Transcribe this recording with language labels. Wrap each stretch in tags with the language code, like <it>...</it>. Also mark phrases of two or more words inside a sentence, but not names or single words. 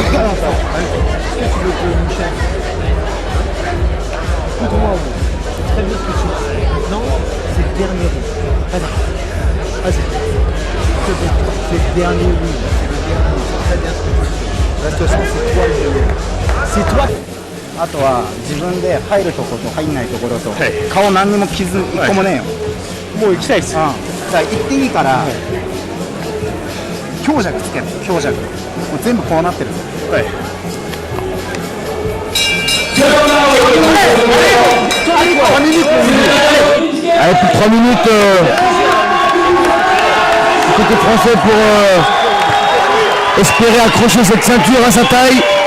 <fr>Qu'est-ce que tu veux que Michel? Écoute-moi, c'est très bien ce que tu dis. Maintenant, c'est le dernier round. Vas-y. C'est le dernier round. C'est très bien ce que tu dis. De toute façon, c'est toi le dernier. C'est toi.</fr> <ja>あとは自分で入るところと入んないところと、顔何にも傷一個もねえよ、もう行きたいっすよ。だから行っていいから、強弱つける、強弱もう全部こうなってる、</ja> <fr>Allez, plus de 3 minutes du côté français pour espérer accrocher cette ceinture à sa taille.</fr>